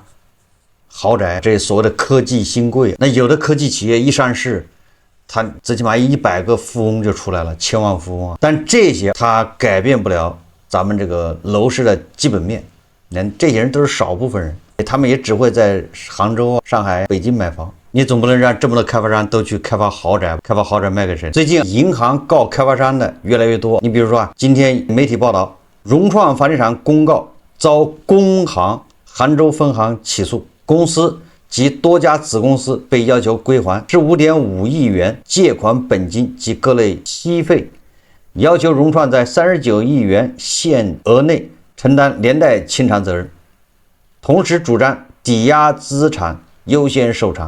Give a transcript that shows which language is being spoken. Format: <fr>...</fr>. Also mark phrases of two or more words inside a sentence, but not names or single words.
<zh>豪宅，這所謂的科技新貴，那有的科技企業一上市，他最起碼100個富翁就出來了，千萬富翁啊！但這些他改變不了咱們這個樓市的基本面。這些人都是少部分人，他們也只會在杭州、上海、北京買房。你总不能让這麼多開發商都去開發豪宅，開發豪宅賣給誰？最近銀行告開發商的越來越多。你比如說今天媒體報道，融創房地產公告遭工行杭州分行起訴，公司及多家子公司被要求歸還15.5億元借款本金及各類息費， 要求融創在39億元限額內承擔連帶清償責任，同時主張抵押資產優先受償。</zh>